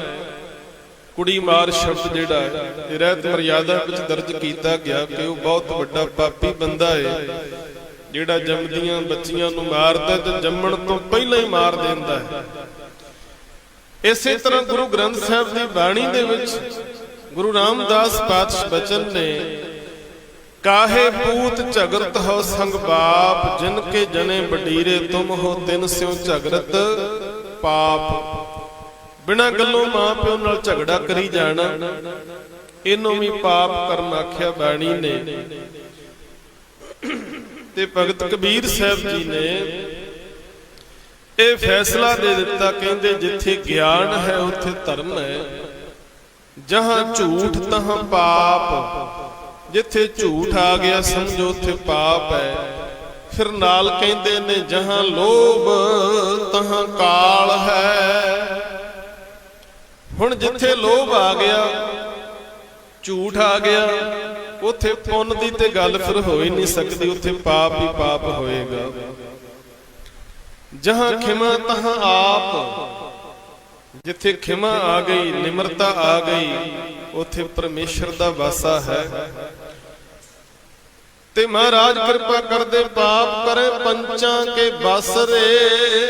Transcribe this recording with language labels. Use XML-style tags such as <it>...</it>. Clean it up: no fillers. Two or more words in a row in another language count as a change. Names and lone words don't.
<pa>ਕੁੜੀ ਮਾਰ ਸ਼ਬਦ ਜਿਹੜਾ ਹੈ ਇਹ ਰਹਿਤ ਮਰਿਆਦਾ ਵਿੱਚ ਦਰਜ ਕੀਤਾ ਗਿਆ ਕਿ ਉਹ ਬਹੁਤ ਵੱਡਾ ਪਾਪੀ ਬੰਦਾ ਹੈ ਜਿਹੜਾ ਜੰਮਦੀਆਂ ਬੱਚੀਆਂ ਨੂੰ ਮਾਰਦਾ ਤੇ ਜੰਮਣ ਤੋਂ ਪਹਿਲਾਂ ਹੀ ਮਾਰ ਦਿੰਦਾ ਹੈ। ਇਸੇ ਤਰ੍ਹਾਂ ਗੁਰੂ ਗ੍ਰੰਥ ਸਾਹਿਬ ਦੀ ਬਾਣੀ ਦੇ ਵਿੱਚ ਗੁਰੂ ਰਾਮਦਾਸ ਪਾਤਸ਼ਾਹ ਬਚਨ ਨੇ, ਕਾਹੇ ਪੂਤ ਝਗਰਤ ਹੋ ਸੰਗ ਬਾਪ, ਜਿਨ ਕੇ ਜਣੇ ਬਡੀਰੇ ਤੁਮ ਹੋ ਤਿਨ ਸਿਉਂ ਝਗਰਤ ਪਾਪ। ਬਿਨਾਂ ਗੱਲੋਂ ਮਾਂ ਪਿਓ ਨਾਲ ਝਗੜਾ ਕਰੀ ਜਾਣਾ, ਇਹਨੂੰ ਭੀ ਪਾਪ ਕਰਮ ਆਖਿਆ ਬਾਣੀ ਨੇ। ਤੇ ਭਗਤ ਕਬੀਰ ਸਾਹਿਬ ਜੀ ਨੇ ਇਹ ਫ਼ੈਸਲਾ ਦੇ ਦਿੱਤਾ, ਕਹਿੰਦੇ ਜਿੱਥੇ ਗਿਆਨ ਹੈ ਉੱਥੇ ਧਰਮ ਹੈ, ਜਹਾਂ ਝੂਠ ਤਹਾਂ ਪਾਪ। ਜਿੱਥੇ ਝੂਠ ਆ ਗਿਆ ਸਮਝੋ ਉੱਥੇ ਪਾਪ ਹੈ। ਫਿਰ ਨਾਲ ਕਹਿੰਦੇ ਨੇ ਜਹਾਂ ਲੋਭ ਤਹਾਂ ਕਾਲ ਹੈ। ਹੁਣ ਜਿੱਥੇ ਲੋਭ ਆ ਗਿਆ, ਝੂਠ ਆ ਗਿਆ, ਉੱਥੇ ਪੁੰਨ ਦੀ ਤੇ ਗੱਲ ਫਿਰ ਹੋ ਹੀ ਨਹੀਂ ਸਕਦੀ, ਉੱਥੇ ਪਾਪ ਹੀ ਪਾਪ ਹੋਏਗਾ। ਜਹਾਂ ਖਿਮਾ ਤਹਾਂ ਆਪ, ਜਿੱਥੇ ਖਿਮਾ ਆ ਗਈ, ਨਿਮਰਤਾ ਆ ਗਈ, ਉੱਥੇ ਪਰਮੇਸ਼ਰ ਦਾ ਵਾਸਾ ਹੈ। ਤੇ ਮਹਾਰਾਜ ਕਿਰਪਾ ਕਰਦੇ ਪਾਪ ਕਰੇ ਪੰਚਾਂ ਕੇ ਬਸ ਰੇ।</pa>